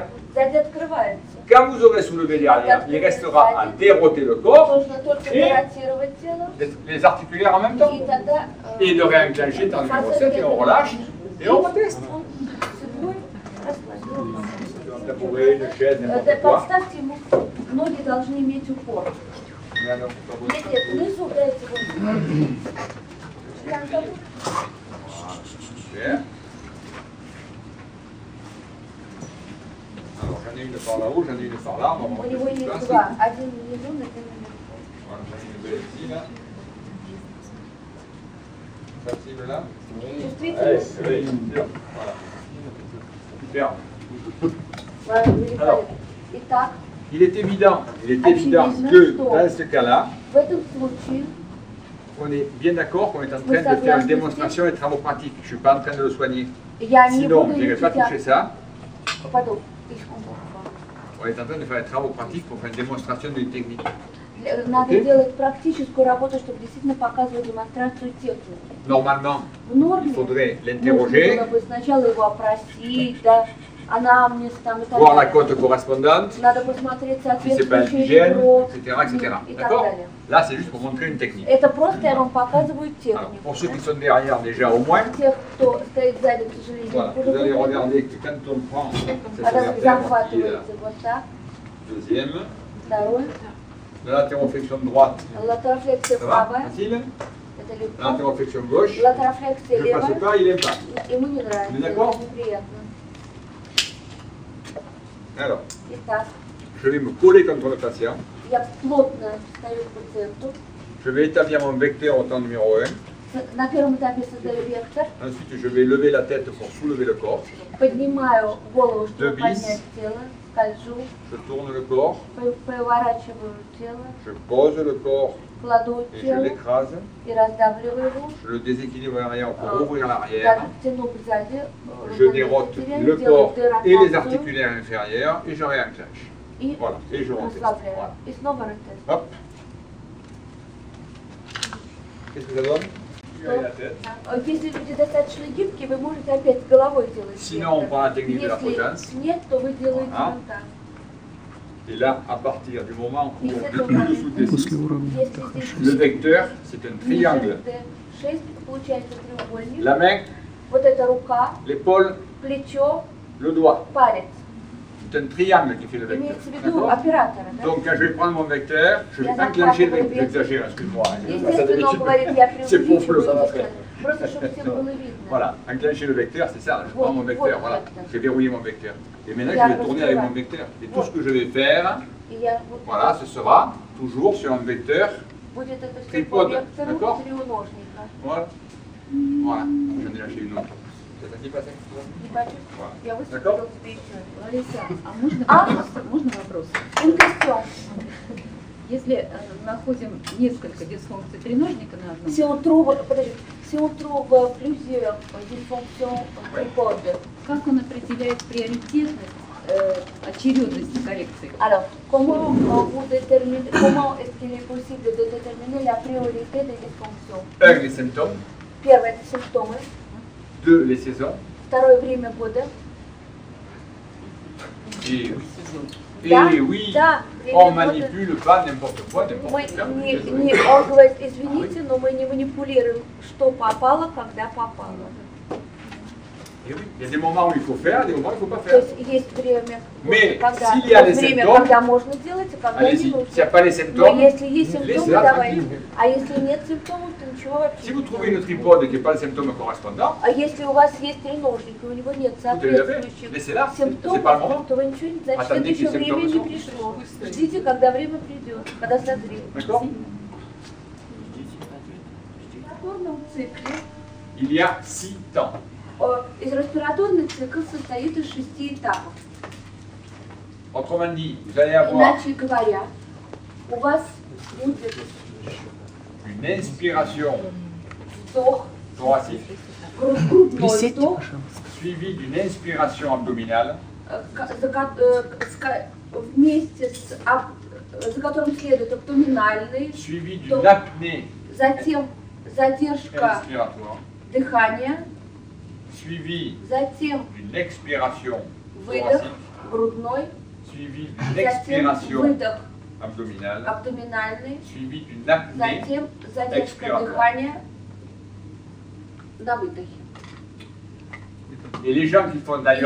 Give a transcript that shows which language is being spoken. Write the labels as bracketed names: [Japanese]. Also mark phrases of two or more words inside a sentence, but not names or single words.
[French] Quand vous aurez soulevé derrière, il restera à déroter le corps et les articulaires en même temps. Et de réenclencher dans le numéro 7 et on relâche et on reteste. Un tabouret, une chaise, n'importe quoi. [Russian] Представьте ему, ноги должны иметь упор. Если внизу дайте [French] Super. Alors j'en ai une par là-haut, j'en ai une par là. On va [Russian] У него [French] monter [Russian] есть [French] sur place. [Russian] два, один внизу, один наверху. [French] Voilà, j'en ai une belle ici, là. Sensible là. [Russian] Чувствительность? [French] Allez, sûr. Voilà. Super. [Russian] Ладно, великолепно. [French] Alors. [Russian] Итак, [French] Il est évident que dans ce cas-là, [Russian] в этом случае [French] on est bien d'accord qu'on est en train de faire une démonstration et travaux pratiques. Je ne suis pas en train de le soigner. [Russian] я не [French] Sinon, [Russian] буду [French] je n'irai pas toucher [Russian] лечить, [French] ça. [Russian] потом. [French] On est en train de faire des travaux pratiques pour faire une démonstration d'une technique. [Russian] Надо делать практическую работу, чтобы действительно показывать демонстрацию техники. [French] Normalement, [Russian] В норме [French] il faudrait [Russian] нужно [French] l'interroger, [Russian] было бы сначала его опросить, да, анамнез там и так [French] voir la [Russian] далее. [French] cote correspondante, [Russian] Надо посмотреть [French] si c'est pas [Russian] соответствующий [French] indigène, [Russian] ребро [French] etc. [Russian] и так [French] D'accord? [Russian] далее. [French] Là, c'est juste pour montrer une technique. [Russian] Это просто я вам показываю [French] Alors, [Russian] технику. [French] pour ceux qui sont derrière déjà au moins, [Russian] Тех, кто стоит сзади, к сожалению, [French] voilà, [Russian] хуже [French] vous allez [Russian] выглядит. [French] regarder que quand on prend cette [Russian] Когда [French] vertèbre qui est la [Russian] захватывается вот так, [French] deuxième, [Russian] второй, [French] de la latéroflexion droite, [Russian] латерофлексия [French] ça va? [Russian] правая, [French] Facile? [Russian] это [French] La [Russian] легко, [French] latéroflexion gauche, [Russian] латерофлексия [French] je passe [Russian] левая, [French] pas, il aime pas. [Russian] ему не нравится, [French] On est d'accord? [Russian] это неприятно. [French] Alors, [Russian] Итак, [French] je vais me coller contre le patient. [Russian] я плотно встаю к пациенту. [French] Je vais établir mon vecteur au temps numéro 1. [Russian] На первом этапе создаю вектор, [French] Ensuite, je vais lever la tête pour soulever le corps. [Russian] поднимаю голову, чтобы [French] Deux [Russian] поднять [French] vis. [Russian] тело, скольжу, [French] Je tourne le corps. [Russian] поворачиваю тело, [French] Je pose le corps [Russian] кладу [French] et je [Russian] тело [French] l'écrase. [Russian] и раздавливаю его. [French] Je le déséquilibre à l'arrière pour ouvrir l'arrière. [Russian] Так, тяну сзади, [French] Je dérote le corps et les articulaires inférieurs et je réenclenche. [Russian] и [French] Voilà, et je reteste. [Russian] расслабляю. [French] Voilà. [Russian] И снова ротест. [French] Hop. Qu'est-ce que ça donne? La tête. [Russian] Если люди достаточно гибкие, вы можете опять головой делать. [French] Sinon, on prend la technique de la potence. [Russian] Если нет, то вы делаете Ага. вот так. [French] Et là, à partir du moment où [Russian] И с [French] on [Russian] этого [French] dessous [Russian] момента, [French] décide, [Russian] если здесь [French] le vecteur, c'est un triangle. [Russian] ниже D6, получается треугольник. [French] La main, [Russian] Вот эта рука, [French] l'épaule, [Russian] плечо, [French] le doigt. [Russian] палец. [French] C'est un triangle qui fait le vecteur. [Russian] Имеется в виду [French] D'accord? [Russian] оператора. Да? [French] Donc, quand je vais prendre mon vecteur, je vais [Russian] Я [French] enclencher le [Russian] захватываю [French] vecteur. [Russian] вектор. [French] J'exagère, excuse-moi. [Russian] Естественно, он говорит, я [French] C'est pour [Russian] преувеличиваю, [French] ça va [Russian] естественно. [French] faire. [Russian] Просто чтобы всем было видно. [French] Voilà, enclencher le vecteur, c'est ça. Je prends mon vecteur, [Russian] Вот [French] voilà. vecteur. J'ai verrouillé mon vecteur. Et maintenant, [Russian] Я [French] je vais tourner avec [Russian] раскрываю. [French] mon vecteur. Et tout ce que je vais faire, [Russian] И я вот [French] voilà, ce sera toujours sur un vecteur. [Russian] будет это все по Трипод, вектору [French] d'accord? [Russian] треугольника. [French] Voilà. Voilà, j'en ai lâché une autre. C'est ça qui passe? [Russian] Не почувствовал? Я [French] D'accord? [Russian] высветила тебе еще. Лариса, а можно А? вопрос? Можно вопрос? Инкостюм. Если находим несколько дисфункций треножника на одном, [French] Si on trouve, подожди, si on trouve plusieurs dysfonctions tripodes, [Russian] как он определяет приоритетность, очередность коррекции? [French] alors comment vous déterminez, comment est-ce qu'il est possible de déterminer la priorité des dysfonctions? Un, les symptômes. [Russian] Первое – это симптомы. [French] Deux, les saisons. [Russian] Второе – время года. [French] Et [Russian] Да, [French] oui, [Russian] да, [French] on [Russian] время года. [French] manipule pas n'importe quoi, [Russian] Мы [French] n'importe quand. [Russian] он говорит, извините, но мы не манипулируем, что попало, когда попало. [French] Et oui, il y a des moments où il faut faire, des moments où il ne faut pas [Russian] То [French] faire. [Russian] есть есть время, [French] Mais [Russian] когда, [French] s'il y a les [Russian] время, [French] symptômes, [Russian] когда можно делать, а когда не [French] allez-y. [Russian] нужно. [French] S'il n'y a pas les [Russian] Но [French] symptômes, [Russian] если есть симптомы, [French] laissez-la [Russian] давайте. [French] tranquille. [Russian] А если нет симптомов, то ничего вообще [French] Si vous [Russian] не [French] trouvez [Russian] делать. [French] une tripode qui n'est pas le symptôme correspondant, [Russian] А если у вас есть треножник, и у него нет соответствующих [French] laissez-la, c'est pas le [Russian] симптомов, [French] moment. [Russian] то вы ничего не значит, [French] Attendez [Russian] еще [French] que les [Russian] время не [French] symptômes пришло. [Russian] Ждите, когда время придет, когда созреет. [French] D'accord? [Russian] В респираторном цикле [French] Il y a 6 temps. [Russian] респираторный цикл состоит из 6 этапов. [French] Autrement dit, vous allez avoir [Russian] Иначе говоря, у вас будет [French] une inspiration [Russian] вдох, [French] thoracique [Russian] грудной вдох, [French] suivie d'une inspiration abdominale [Russian] вместе за которым следует абдоминальный, [French] suivie d'une apnée [Russian] затем задержка [French] inspiratoire, [Russian] дыхания, [French] suivie [Russian] затем [French] d'une expiration [Russian] выдох [French] thoracique, [Russian] грудной, [French] suivie d'une [Russian] затем [French] expiration [Russian] выдох [French] abdominale, [Russian] абдоминальный, [French] suivie d'une apnée. [Russian] затем задержка [French] expiratoire. [Russian] дыхания на выдохе. [French] Et les gens qui font d'ailleurs,